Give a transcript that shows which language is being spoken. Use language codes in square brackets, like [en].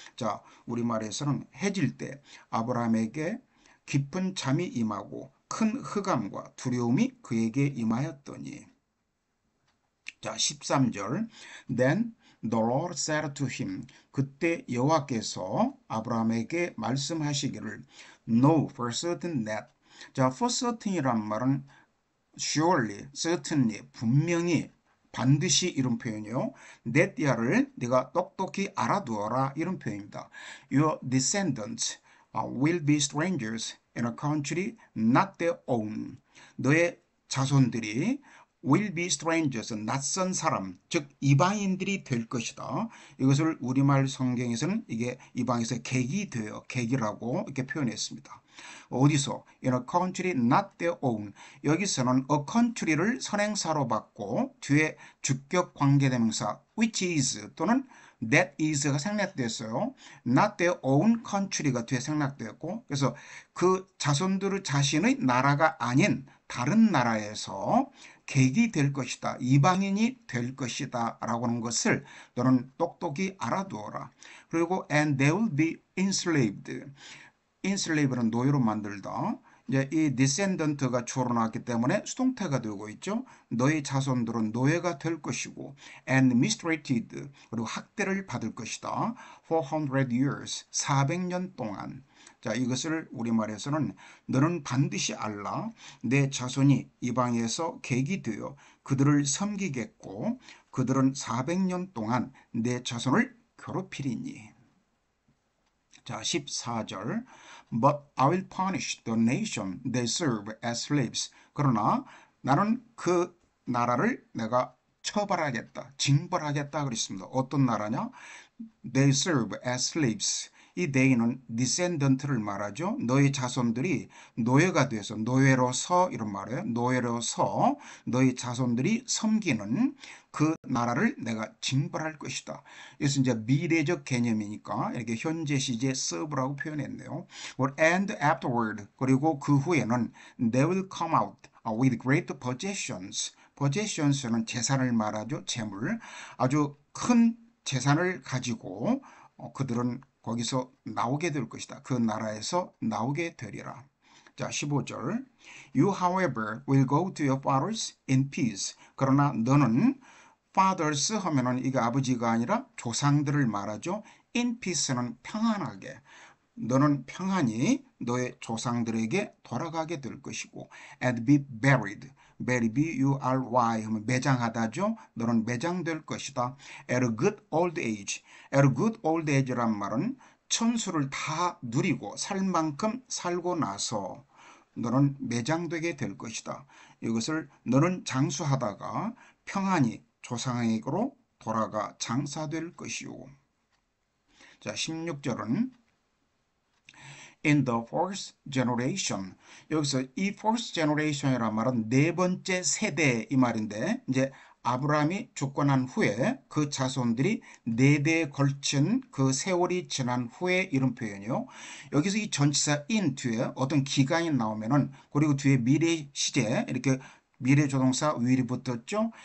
[ko] 자, 우리말에서는 해질 때 아브라함에게 깊은 잠이 임하고 큰 흑암과 두려움이 그에게 임하였더니 자, 13절 [en] Then the Lord said to him [ko] 그때 여호와께서 아브라함에게 말씀하시기를 [en] Know for certain that [ko] 자, for certain이란 말은 surely, certainly, 분명히 반드시 이런 표현이요. that야를 네가 똑똑히 알아두어라 이런 표현입니다. [en] Your descendants will be strangers in a country not their own. [ko] 너의 자손들이 [en] will be strangers, [ko] 낯선 사람, 즉 이방인들이 될 것이다. 이것을 우리말 성경에서는 이게 이방에서 객이 되어 객이라고 이렇게 표현했습니다. 어디서? [en] In a country not their own. [ko] 여기서는 a country를 선행사로 받고 뒤에 주격 관계대명사 which is 또는 that is가 생략됐어요. [en] not their own country [ko] 가 뒤에 생략되었고 그래서 그 자손들 자신의 나라가 아닌 다른 나라에서 객이 될 것이다. 이방인이 될 것이다. 라고 하는 것을 너는 똑똑히 알아두어라. 그리고 [en] and they will be enslaved. [ko] enslave는 노예로 만들다. 이제 이 descendant가 주어로 나왔기 때문에 수동태가 되고 있죠. 너의 자손들은 노예가 될 것이고 [en] and mistreated [ko] 그리고 학대를 받을 것이다. 400 years 400년 동안. 자, 이것을 우리말에서는 너는 반드시 알라. 내 자손이 이방에서 객이 되어 그들을 섬기겠고 그들은 400년 동안 내 자손을 괴롭히리니. [en] 자, 14절 But I will punish the nation they serve as slaves. [ko] 그러나 나는 그 나라를 내가 처벌하겠다, 징벌하겠다 그랬습니다. [en] 어떤 나라냐? They serve as slaves. [ko] 이 they는 descendant를 말하죠. 너희 자손들이 노예가 돼서 노예로서 이런 말이에요. 노예로서 너희 자손들이 섬기는 그 나라를 내가 징벌할 것이다. 그래서 이제 미래적 개념이니까 이렇게 현재 시제 serve라고 표현했네요. [en] And afterward [ko] 그리고 그 후에는 [en] they will come out with great possessions. [ko] possessions는 재산을 말하죠. 재물. 아주 큰 재산을 가지고 그들은 거기서 나오게 될 것이다. 그 나라에서 나오게 되리라. 자, 15절. [en] You, however, will go to your fathers in peace. [ko] 그러나 너는 fathers 하면은 이게 아버지가 아니라 조상들을 말하죠. in peace는 평안하게. 너는 평안히 너의 조상들에게 돌아가게 될 것이고 [en] and be buried. [ko] B-U-R-Y 하면 매장하다죠. 너는 매장될 것이다. [en] At a good old age. [ko] At a good old age란 말은 천수를 다 누리고 살 만큼 살고 나서 너는 매장되게 될 것이다. 이것을 너는 장수하다가 평안히 조상에게로 돌아가 장사될 것이요. 자, 16절은 [en] in the fourth generation. [ko] 여기서 이 fourth generation이란 말은 네 번째 세대 이 말인데 이제 아브라함이 죽고 난 후에 그 자손들이 네 대에 걸친 그 세월이 지난 후에 이런 표현이요. 여기서 이 전치사 in 뒤에 어떤 기간이 나오면은 그리고 뒤에 미래 시제 이렇게 미래 조동사 will이 붙었죠.